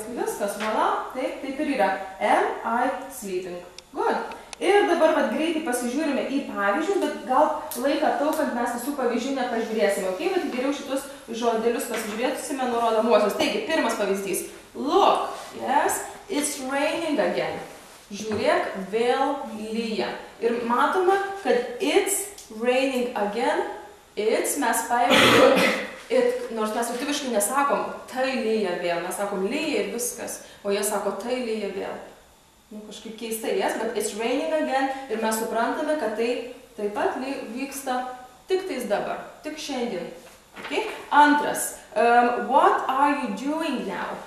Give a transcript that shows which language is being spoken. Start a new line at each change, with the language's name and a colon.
Lithuanian: Viskas, voilà, taip ir yra.
English: Am I sleeping. Good.
Lithuanian: Ir dabar greitai pasižiūrime į pavyzdžius, bet gal laiką taupant mes visų pavyzdžių nepažiūrėsime. Ok, bet geriau šitus žodelius pasižiūrėtusime nurodomuosius. Taigi, pirmas pavyzdys.
English: Look, yes, it's raining again.
Lithuanian: Žiūrėk, vėl lyja. Ir matome, kad
English: it's raining again,
Lithuanian: it's mes paėmėme. Nors mes lietuviškai nesakom, tai lyja vėl, mes sakom lyja ir viskas, o jie sako, tai lyja vėl. Nu, kažkaip keistai,
English: yes, but it's raining again
Lithuanian: ir mes suprantame, kad tai taip pat vyksta tik tais dabar, tik šiandien.
English: Okay?
Lithuanian: Antras,
English: what are you doing now?